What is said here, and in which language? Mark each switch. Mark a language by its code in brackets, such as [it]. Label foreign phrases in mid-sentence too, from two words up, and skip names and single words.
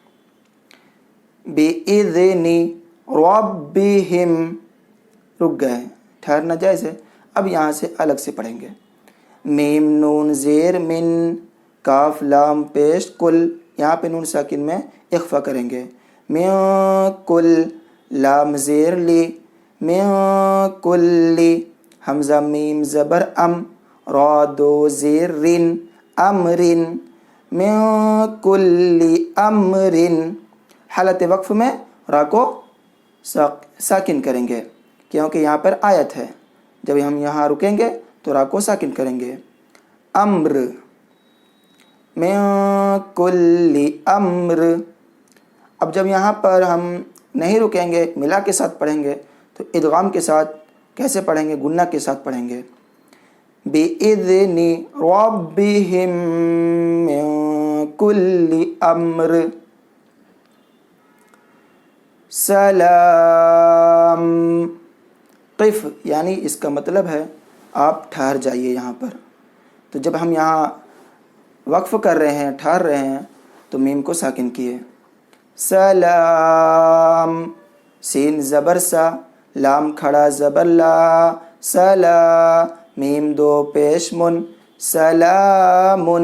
[ar] بِإِذْنِ رَبِّهِمْ [ur] رک گئے, ٹھہرنا جائز ہے. اب یہاں سے الگ سے پڑھیں گے. میم نون زیر من کاف لام پیش کل, یہاں پہ نون ساکن میں اخفا کریں گے. من کل لام زیر لی من کلی حمزہ میم زبر ام را دو زیر رن امرن من کلی امرن. حالت وقف میں را کو ساکن کریں گے کیونکہ یہاں پر آیت ہے. جب ہم یہاں رکیں گے تو را کو ساکن کریں گے. [ar] امر من کلی امر. [ur] اب جب یہاں پر ہم نہیں رکیں گے ملا کے ساتھ پڑھیں گے تو ادغام کے ساتھ کیسے پڑھیں گے؟ گنہ کے ساتھ پڑھیں گے. [ar] بِإِذْنِ رَبِّهِمْ مِنْ كُلِّ أَمْرٍ. [ur] سلام. قف یعنی اس کا مطلب ہے آپ ٹھہر جائیے یہاں پر. تو جب ہم یہاں وقف کر رہے ہیں ٹھہر رہے ہیں تو میم کو ساکن کیے. سلام. سین زبر سا لام کھڑا زبر لا سلا میم دو پیش من سلامن.